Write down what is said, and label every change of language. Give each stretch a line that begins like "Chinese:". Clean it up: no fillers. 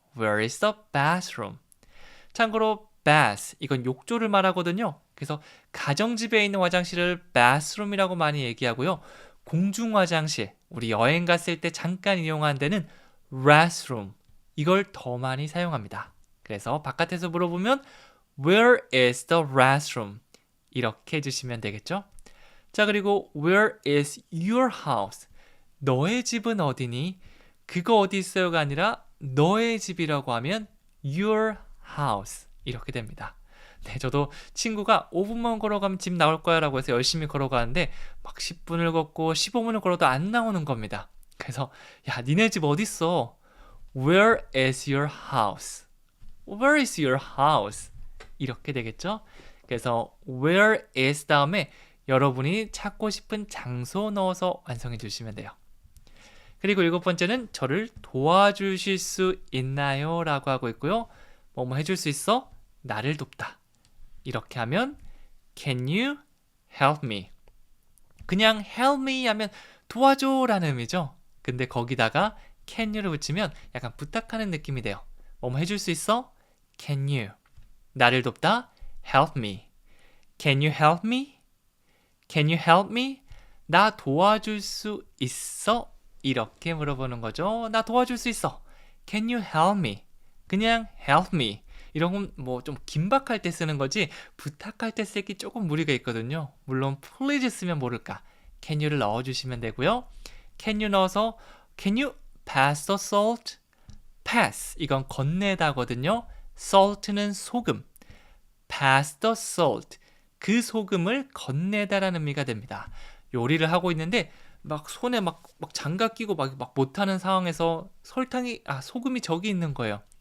English: Where is the bathroom?
Korean: 참고로 bath, 이건 욕조를 말하거든요. 그래서 가정집에 있는 화장실을 bathroom이라고 많이 얘기하고요. 공중 화장실, 우리 여행 갔을 때 잠깐 이용한 데는 restroom, 이걸 더 많이 사용합니다. 그래서 바깥에서 물어보면
English: Where is the restroom?
Korean: 이렇게 해주시면 되겠죠.
English: 자, 그리고 Where is your house?
Korean: 너의 집은 어디니? 그거 어디 있어요가 아니라 너의 집이라고 하면
English: your house
Korean: 이렇게 됩니다. 네, 저도 친구가 5분만 걸어가면 집 나올 거야 라고 해서 열심히 걸어가는데 막 10분을 걷고 15분을 걸어도 안 나오는 겁니다. 그래서 야, 니네 집 어디 있어?
English: Where is your house? Where is your house?
Korean: 이렇게 되겠죠? 그래서 where is 다음에 여러분이 찾고 싶은 장소 넣어서 완성해 주시면 돼요. 그리고 일곱 번째는 저를 도와주실 수 있나요? 라고 하고 있고요. 뭐뭐 해줄 수 있어? 나를 돕다. 이렇게 하면
English: Can you help me?
Korean: 그냥
English: help me
Korean: 하면 도와줘 라는 의미죠. 근데 거기다가
English: can you
Korean: 를 붙이면 약간 부탁하는 느낌이 돼요. 뭐뭐 해줄 수 있어?
English: Can you?
Korean: 나를 돕다?
English: Help me. Can you help me? Can you help me?
Korean: 나 도와줄 수 있어? 이렇게 물어보는 거죠. 나 도와줄 수 있어.
English: Can you help me? 그냥 help me.
Korean: 이런 건 뭐 좀 긴박할 때 쓰는 거지 부탁할 때 쓰기 조금 무리가 있거든요. 물론 please 쓰면 모를까.
English: Can you
Korean: 를 넣어주시면 되고요.
English: Can you
Korean: 넣어서
English: Can you pass the salt?
Korean: pass 이건 건네다거든요. salt는 소금.
English: pass the salt
Korean: 그 소금을 건네다라는 의미가 됩니다. 요리를 하고 있는데 막 손에 막 장갑 끼고 막 못하는 상황에서 소금이 저기 있는 거예요.